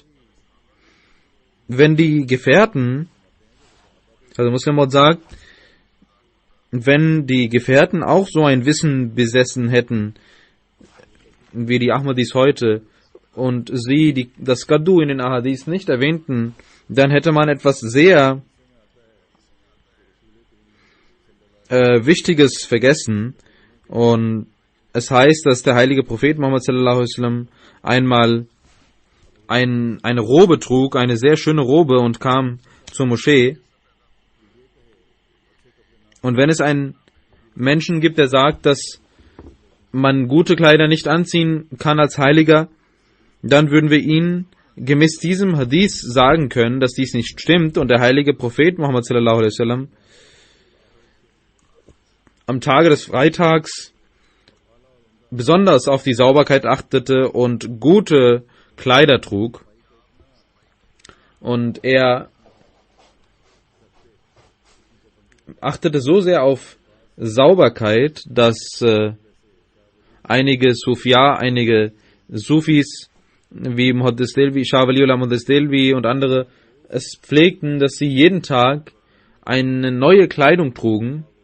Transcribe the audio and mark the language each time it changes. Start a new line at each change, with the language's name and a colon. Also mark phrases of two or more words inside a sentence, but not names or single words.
German: Wenn die Gefährten, also Muslim Maud sagt, wenn die Gefährten auch so ein Wissen besessen hätten, wie die Ahmadis heute, und sie das Qaddu in den Ahadis nicht erwähnten, dann hätte man etwas sehr Wichtiges vergessen. Und es heißt, dass der heilige Prophet Muhammad
Arabic: صلى الله عليه وسلم
German: einmal eine Robe trug, eine sehr schöne Robe, und kam zur Moschee. Und wenn es einen Menschen gibt, der sagt, dass man gute Kleider nicht anziehen kann als Heiliger, dann würden wir ihn gemäß diesem Hadith sagen können, dass dies nicht stimmt, und der heilige Prophet Muhammad
Arabic: صلى الله عليه وسلم
German: am Tage des Freitags besonders auf die Sauberkeit achtete und gute Kleider trug. Und er achtete so sehr auf Sauberkeit, dass einige Sufis wie Muhaddis Delvi, Shah Waliullah Muhaddis Delvi und andere es pflegten, dass sie jeden Tag eine neue Kleidung trugen,